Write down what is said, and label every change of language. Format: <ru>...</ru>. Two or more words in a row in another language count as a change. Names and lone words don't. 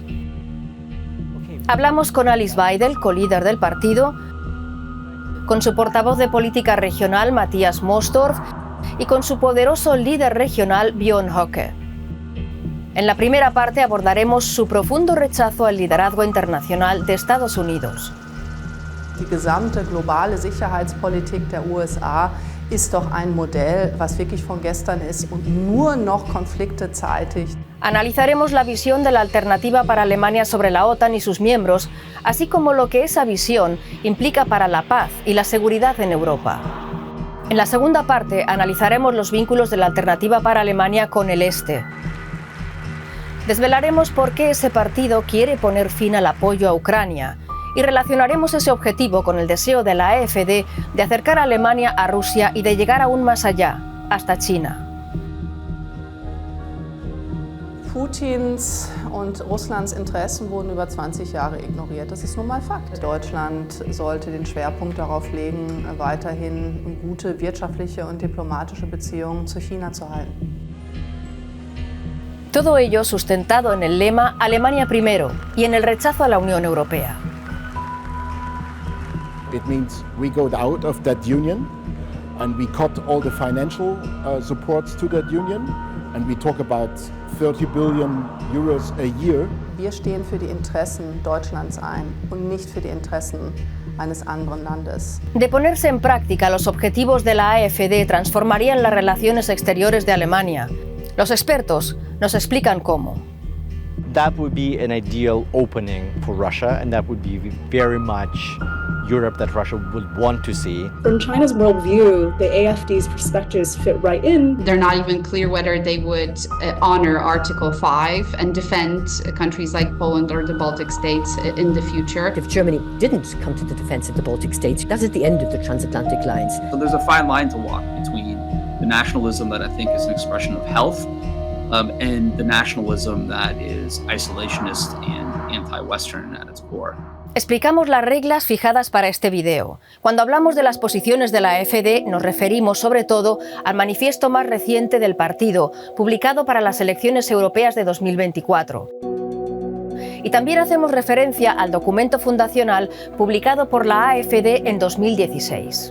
<es>Hablamos con Alice Weidel, colíder del partido, con su portavoz de política regional, Matthias Mosdorf, y con su poderoso líder regional, Björn Höcke. En la primera parte abordaremos su profundo rechazo al liderazgo internacional de Estados Unidos.</es> <de>Die gesamte globale Sicherheitspolitik der USA ist doch ein Modell, was wirklich von gestern ist und nur noch Konflikte zeitigt.</de> <es>Analizaremos la visión de la alternativa para Alemania sobre la OTAN y sus miembros, así como lo que esa visión implica para la paz y la seguridad en Europa. En la segunda parte analizaremos los vínculos de la alternativa para Alemania con el Este. Desvelaremos por qué ese partido quiere poner fin al apoyo a Ucrania y relacionaremos ese objetivo con el deseo de la AfD de acercar a Alemania a Rusia y de llegar aún más allá, hasta China.</es> <de>Putins und Russlands Interessen wurden über 20 Jahre ignoriert. Das ist nun mal Fakt. Deutschland sollte den Schwerpunkt darauf legen, weiterhin gute wirtschaftliche und diplomatische Beziehungen zu China zu halten.</de> <es>Todo ello sustentado en el lema Alemania primero y en el rechazo a la Unión Europea.</es> <en>It means we go out of that union and we cut all the financial supports to that union and we talk about 30 billion euros a year.</en> <de>Wir stehen für die Interessen Deutschlands ein und nicht für die Interessen eines anderen Landes.</de> <es>De ponerse en práctica los objetivos de la AfD transformarían las relaciones exteriores de Alemania. Los expertos nos explican cómo.</es> <en>That would be an ideal opening for Russia, and that would be very much Europe that Russia would want to see. From China's worldview, the AfD's perspectives fit right in. They're not even clear whether they would honor Article 5 and defend countries like Poland or the Baltic states in the future. If Germany didn't come to the defense of the Baltic states, that is the end of the transatlantic lines. So there's a fine line to walk between the nationalism that I think is an expression of health and the nationalism that is isolationist and anti-Western at its core.</en> <es>Explicamos las reglas fijadas para este video. Cuando hablamos de las posiciones de la AfD, nos referimos sobre todo al manifiesto más reciente del partido, publicado para las elecciones europeas de 2024. y también hacemos referencia al documento fundacional publicado por la AfD en 2016.</es>